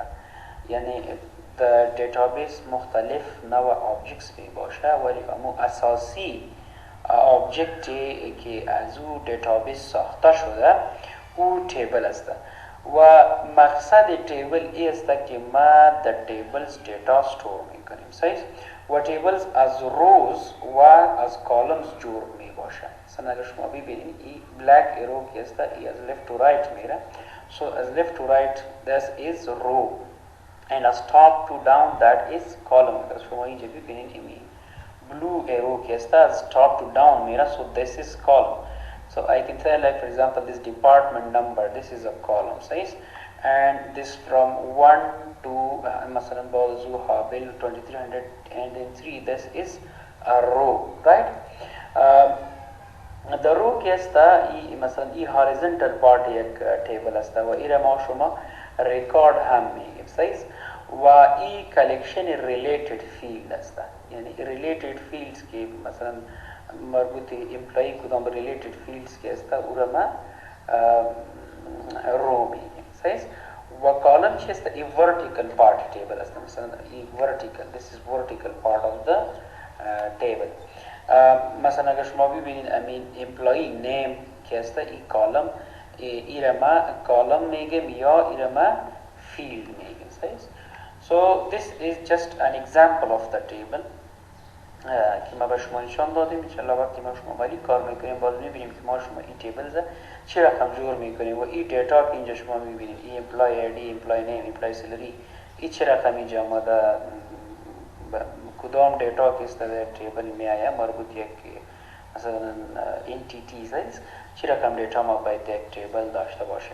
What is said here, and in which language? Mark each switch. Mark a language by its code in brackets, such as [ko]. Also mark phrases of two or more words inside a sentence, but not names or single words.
[fa] یعنی در دیتابیس مختلف نوع آبجکتس می باشه ولی امو اساسی آبجکتی که از او دیتابیس ساخته شده او تیبل است و مقصد تیبل ای است که ما در تیبلز دیتا استور می کنیم. صحیح. و تیبلز از روز و از کالمز جور می باشه. مثلا اگر شما ببینید این [en] black arrow [fa] که است ای از [en] left to right [fa] میره. [en] So as left to right this is row and as top to down that is column. [fa] Because شما اینجا ببینید این [en] blue arrow [fa] که است از [en] top to down [fa] میره. [en] So this is column. So I can tell like for example this department number this is a column size and this from 1 to [fa] مثلا بازو حابل [en] 2303 this is a row. Right? The row [fa] که است مثلا این [en] horizontal part [fa] یک table است و ایره ما شما record هم میگیم. صحیح. و این [en] collection related field [fa] است. یعنی [en] related fields [fa] که مثلا مربوط امپلوی کدام [en] related fields [fa] که است او را ما رو میگیم. صحیح. و کالم چی است این [en] vertical part [fa] تیبل است. مثلا این ورتیکل [en] this is vertical part of the table. [fa] مثلا اگر شما ببینید امین [en] employee name [fa] که است این کالم ایره ما کالم میگیم یا ایره ما فیلد میگیم. صحیح. [en] So this is just an example of the table [fa] که ما به شما نشان دادیم. انشالله وقتی ما شما مالی کار میکنیم باز میبینیم که ما شما این تیبلز چی رقم جور میکنیم و این دیتا که اینجا شما میبینید این [en] employee ID employee name employee salary [fa] این چی رقم اینجا ما در کدام دیتا که است در تیبل میآید مربوط یک مثلا انتیتیز است چی رقم دیتا ما باید یک تیبل داشته باشه.